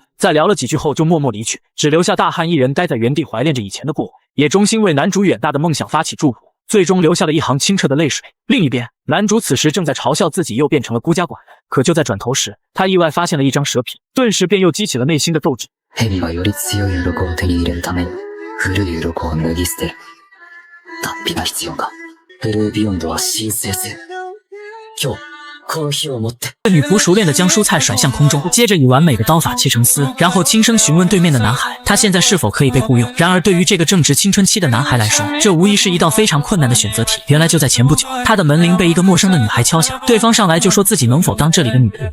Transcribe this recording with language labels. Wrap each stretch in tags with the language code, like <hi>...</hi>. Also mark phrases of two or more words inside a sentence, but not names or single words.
<zh>在聊了几句后就默默离去，只留下大汉一人待在原地怀恋着以前的过往，也衷心为男主远大的梦想发起祝福，最终留下了一行清澈的泪水。另一边，男主此时正在嘲笑自己又变成了孤家寡人，可就在转头时，他意外发现了一张蛇皮，顿时便又激起了内心的斗志。</zh> <ja>蛇はより強い鱗を手に入れるために古い鱗を脱ぎ捨てる。脱皮が必要か。ブルービヨンドは神聖する。今日この日をもって。</ja> <zh>女仆熟练地将蔬菜甩向空中，接着以完美的刀法切成丝，然后轻声询问对面的男孩，他现在是否可以被雇佣。然而对于这个正值青春期的男孩来说，这无疑是一道非常困难的选择题。原来就在前不久，他的门铃被一个陌生的女孩敲响，对方上来就说自己能否当这里的女仆。</zh>